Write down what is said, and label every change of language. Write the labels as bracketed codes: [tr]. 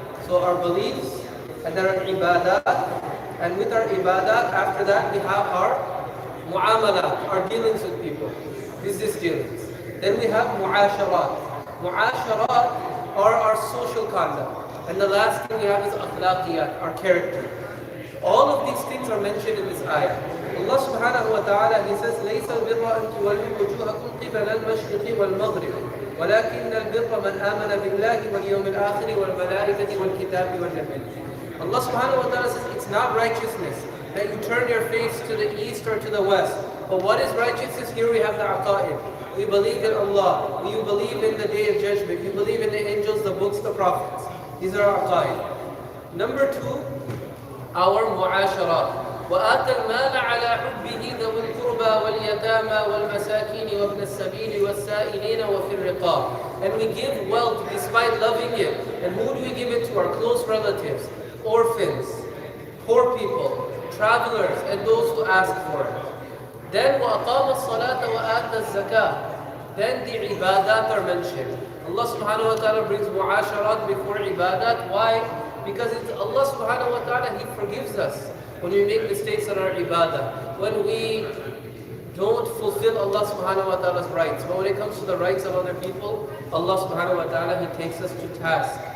[en] So our beliefs, and there are ibadat. And with our ibadat, after that we have our mu'amalat, our dealings with people. Business dealings. Then we have mu'asharat. Mu'asharat are our social conduct. And the last thing we have is akhlaqiyat, our character. All of these things are mentioned in this ayah. [ar] Allah subhanahu wa ta'ala, [en] He says, [ar] لَيْسَ الْبِرَّ أَن تُوَلُّوا وُجُوهَكُمْ قِبَلَ الْمَشْرِقِ وَالْمَغْرِبِ وَلَكِنَّ الْبِرَّ مَنْ آمَنَ بِاللَّهِ وَالْيَوْمِ الْآخِرِ وَالْمَلَائِكَةِ وَالْكِتَابِ وَالنَّبِيِّينَ. [en] Allah subhanahu wa ta'ala says, it's not righteousness that you turn your face to the east or to the west. But what is righteousness? Here we have the aqa'id. We believe in Allah. We believe in the day of judgment. We believe in the angels, the books, the prophets. These are our aqa'id. Number 2, our mu'asharat. [ar] وَآتَى الْمَالَ عَلَى حُبِّهِ ذَوِي الْقُرْبَى وَالْيَتَامَى وَالْمَسَاكِينِ وَابْنَ السَّبِيلِ وَالسَّائِلِينَ وَفِي الرِّقَابِ. [en] And we give wealth despite loving it. And who do we give it to? Our close relatives, orphans, poor people, travelers, and those who ask for it. [ar] Then وَأَقَامَ الصَّلَاةَ وَآتَى الزَّكَاةَ. [en] Then the ibadat are mentioned. Allah subhanahu wa ta'ala brings mu'asharat before ibadat. Why? Because it's Allah subhanahu wa ta'ala, He forgives us when we make mistakes on our ibadah, when we don't fulfill Allah subhanahu wa ta'ala's rights. But when it comes to the rights of other people, Allah subhanahu wa ta'ala, He takes us to task.